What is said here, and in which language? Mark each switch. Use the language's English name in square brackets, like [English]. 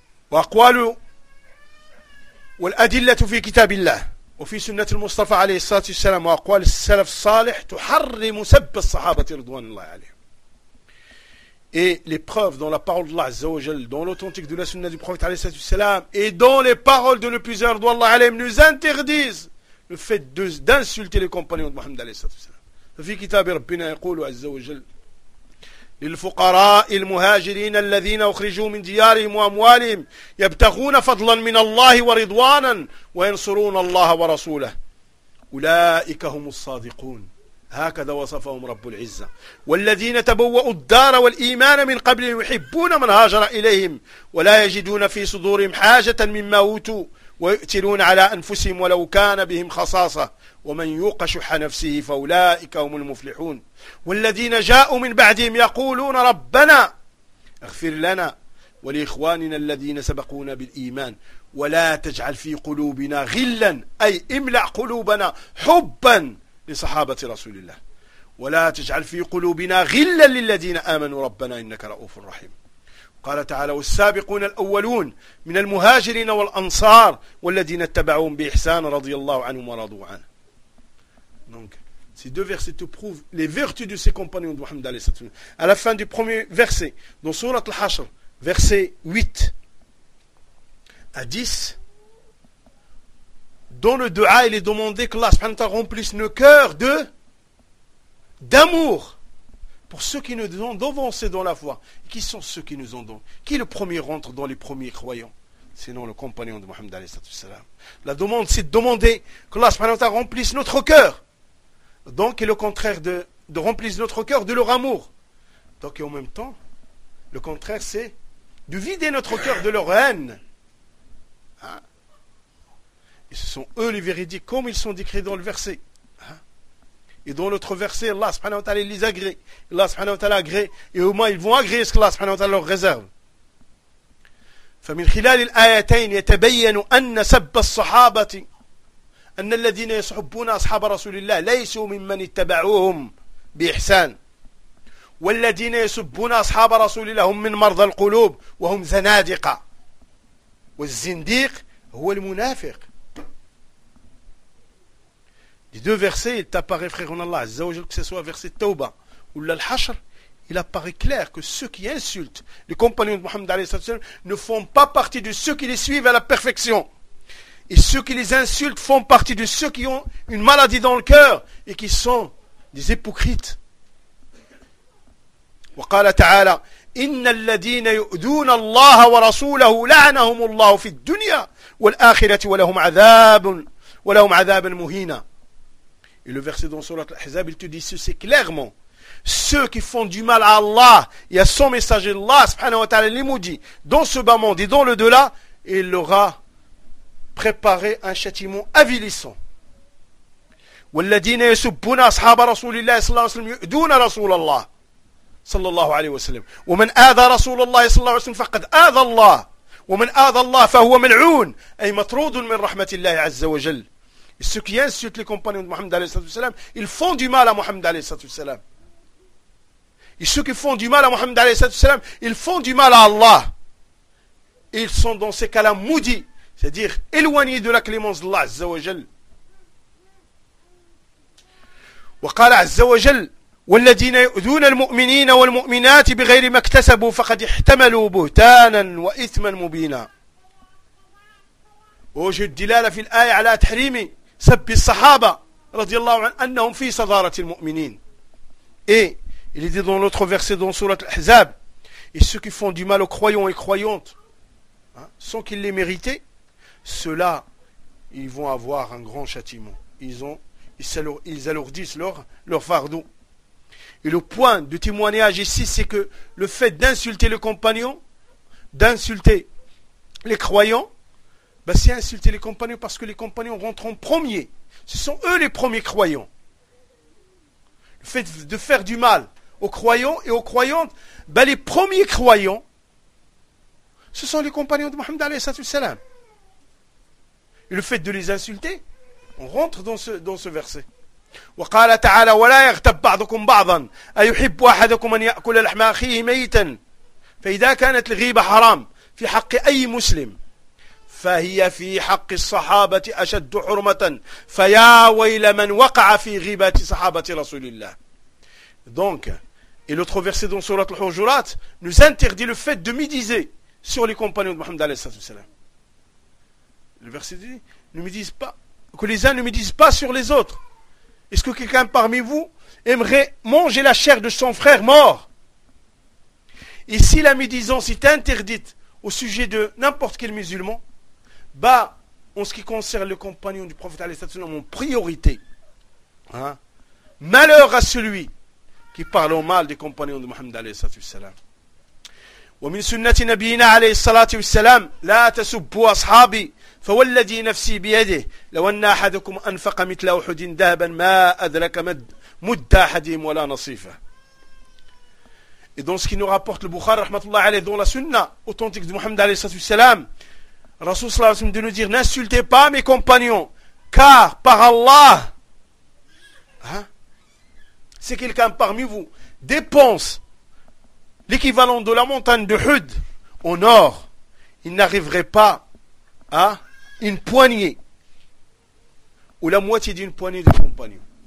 [Arabic] وأقواله والأدلة في كتاب الله وفي سنة المصطفى عليه الصلاة والسلام وأقوال السلف الصالح تحرم سب الصحابة رضوان الله عليهم. [French] Et les preuves dans la parole d'Allah Azza wa Jal, dans l'authentique de la sunna du prophète [Arabic] عليه الصلاة والسلام [French] et dans les paroles de nos plusieurs [Arabic] رضوان الله عليهم [French] nous interdisent le fait d'insulter les compagnons de Mohammed عليه الصلاة والسلام. [Arabic] في كتاب ربنا يقول عز وجل للفقراء المهاجرين الذين أخرجوا من ديارهم وأموالهم يبتغون فضلا من الله ورضوانا وينصرون الله ورسوله أولئك هم الصادقون هكذا وصفهم رب العزة والذين تبوأوا الدار والإيمان من قبلهم يحبون من هاجر إليهم ولا يجدون في صدورهم حاجة مما أوتوا ويؤثرون على أنفسهم ولو كان بهم خصاصة ومن يوق شح نفسه فأولئك هم المفلحون والذين جاءوا من بعدهم يقولون ربنا اغفر لنا ولإخواننا الذين سبقونا بالإيمان ولا تجعل في قلوبنا غلا أي املأ قلوبنا حبا لصحابة رسول الله ولا تجعل في قلوبنا غلا للذين آمنوا ربنا إنك رؤوف رحيم. قال تعالى والسابقون الأولون من المهاجرين والأنصار والذين اتبعوهم بإحسان رضي الله عنهم ورضوا عنه. [French] Donc, ces deux versets te prouvent les vertus de ses compagnons de Mohammed alayhi sallam. À la fin du premier verset, dans Sourate Al-Hashr, verset 8 à 10, dans le dua, il est demandé que Allah subhanahu wa ta'ala remplisse nos cœurs d'amour pour ceux qui nous ont d'avancer dans la foi. Qui sont ceux qui nous ont donc? Qui est le premier rentre dans les premiers croyants? Sinon le compagnon de Mohammed alayhi sallam. La demande, c'est de demander que Allah subhanahu wa ta'ala remplisse notre cœur. Donc, et le contraire de remplir notre cœur de leur amour. Donc, et en même temps, le contraire, c'est de vider notre cœur de leur haine. Hein? Et ce sont eux les véridiques, comme ils sont décrits dans le verset. Hein? Et dans l'autre verset, Allah subhanahu wa ta'ala les agrée. Allah subhanahu wa ta'ala agrée. Et au moins, ils vont agréer ce que Allah subhanahu wa ta'ala leur réserve. [Arabic] فَمِنْ خِلَالِ الْآيَتَيْنِ يَتَبَيَّنُ أَنَّ سَبَّ الصَّحَابَةِ أن الذين يسحبون أصحاب رسول الله ليسوا ممن اتبعوهم بإحسان والذين يسبون أصحاب رسول الله هم من مرضى القلوب وهم زنادقة والزنديق هو المنافق. [French] Les deux versets, il t'apparaît, frère en Allah, que ce soit verset Tauba ou l'Al-Hashr, il apparaît clair que ceux qui insultent les compagnons de Mohammed ne font pas partie de ceux qui les suivent à la perfection. Et ceux qui les insultent font partie de ceux qui ont une maladie dans le cœur et qui sont des hypocrites. [Arabic] وقال تعالى إن الذين يؤذون الله ورسوله لعنهم الله في الدنيا والآخرة ولهم عذاب ولهم عذاب مهينا. [French] Et le verset dans sourate Al-Ahzab, il te dit ceci clairement. Ceux qui font du mal à Allah et à son messager Allah, subhanahu wa ta'ala, les maudits, dans ce bas monde et dans le delà, il leur a préparé un châtiment avilissant. [Arabic] والذين يسبون أصحاب رسول الله صلى الله عليه وسلم يؤذون رسول الله صلى الله عليه وسلم ومن آذى رسول الله صلى الله عليه وسلم فقد آذى الله ومن آذى الله فهو ملعون أي مطرود من رحمة الله عز وجل. [French] Et ceux qui insultent les compagnons de Mohammed alayhi salatu salam, ils font du mal à Mohammed alayhi salatu salam. Et ceux qui font du mal à Mohammed alayhi salatu salam, ils font du mal à Allah. Et ils sont dans ces cas-là maudits, c'est-à-dire éloignés de la clémence d'Allah azza wa jal. [Arabic] Wa qala azza wa jal, والذين يؤذون المؤمنين والمؤمنات بغير ما اكتسبوا فقد احتملوا بهتانا واثما مبينا. وجد دلالة في الآية على تحريم سب الصحابة رضي الله عنهم أنهم في صدارة المؤمنين. [French] Et il est dit dans l'autre verset dans sourate Al-Ahzab, et ceux qui font du mal aux croyants et croyantes, hein, sans qu'ils les méritent, ceux-là, ils vont avoir un grand châtiment. Ils alourdissent leur fardeau. Et le point de témoignage ici, c'est que le fait d'insulter le compagnon, d'insulter les croyants, ben c'est insulter les compagnons parce que les compagnons rentrent en premier. Ce sont eux les premiers croyants. Le fait de faire du mal aux croyants et aux croyantes, ben les premiers croyants, ce sont les compagnons de Mohammed alayhi salatu salam. Et le fait de les insulter, on rentre dans ce verset. [Arabic] وقال تعالى ولا يغتب بعضكم بعضا أيحب أحدكم أن يأكل لحم أخيه ميتا فإذا كانت الغيبة حرام في حق أي مسلم فهي في حق الصحابة أشد حرمة فيا ويل من وقع في غيبة صحابة رسول الله. [French] Donc, et l'autre verset dans sourate Al-Hujurat nous interdit le fait de médiser sur les compagnons de Mohammed alayhi salam. Le verset dit ne médise pas, que les uns ne médisent pas sur les autres. Est-ce que quelqu'un parmi vous aimerait manger la chair de son frère mort? Et si la médisance est interdite au sujet de n'importe quel musulman, en ce qui concerne le compagnon du prophète alayhi salatu wasalam, en priorité, hein, malheur à celui qui parle au mal des compagnons de Mohammed alayhi salatu wasalam. [Arabic] Wa min sunnati nabiyyina alayhi salatu wasalam la tasubbu ashabi. فوالذي نفسي بيده لو أن أحدكم أنفق مثل أحد ذهبا ما أدرك مد أحدهم ولا نصيفة. [French] Et dans ce qui nous rapporte le Bukhari rahmatullah alayhi dans la sunna authentique de Mohammed alayhi salatu wasalam, Rasoul sallallahu alayhi wa sallam de nous dire n'insultez pas mes compagnons car par Allah, hein, si quelqu'un parmi vous dépense l'équivalent de la montagne de Hud en or, il n'arriverait pas à une poignée ou la moitié d'une poignée de compagnons.